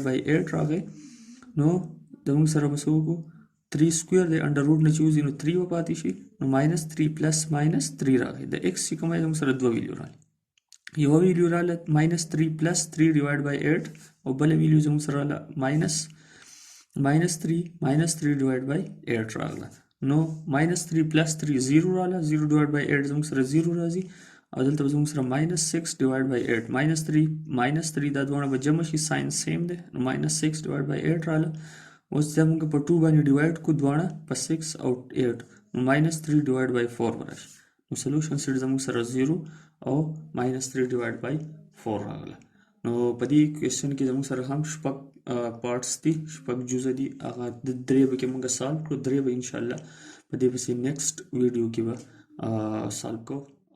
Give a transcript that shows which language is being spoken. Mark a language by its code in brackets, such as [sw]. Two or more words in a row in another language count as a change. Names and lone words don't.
[ps] بای 8 راغی نو زموږ سره به څه وکړو 3 سکویر دی [en] under root [ps] نه چې وځي نو 3 به پاتې شي نو -3 پلس -3 راغی د x چې کومه زموږ سره 2 ویلیو راغلی یو ویلیو راغله -3 [en] plus 3 divide by 8 [ps] او بل ویلیو زموږ سره راغله -3 [en] divided by 8 [ps] راغله نو -3 + 3 0 راغله 0 [en] divided by 8 [ps] زموږ سره 0 راځي او دلته به زموږ سره -6 [en] divided by 8 [ps] -3 دا دواړه به جمع شي [en] sign same [ps] دی نو -6 [en] divided by [ps] 8 راغله اوس دا موږ په 2 باندې ډیوایډ کو دواړه په 6 او 8 نو -3 [en] divided by 4 [ps] راشي نو [en] solution set [ps] زموږ سره 0 او -3 [en] divided by 4 [ps] راغله نو په دې کوېسچن کې زموږ سره هم شپږ پارټس دي شپږ جزء دي هغه د درې به کې موږ سالو کړو درې به [ar] ان شاء الله [ps] په دې پسې [en] next video [ps] کې به سالو کوو